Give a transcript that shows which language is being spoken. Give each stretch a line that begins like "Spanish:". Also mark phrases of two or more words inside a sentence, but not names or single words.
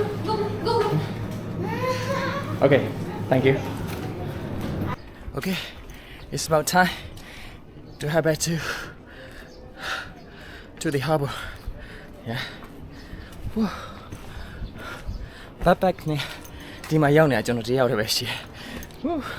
English: Okay, thank you. Okay, it's about time to head back to the harbor.
Burmese: Yeah. Whew. Backpack နဲ့ဒီမှာရောက်နေတာကျွန်တော်တယောက်တည်းပဲရှိတယ်။ Whew.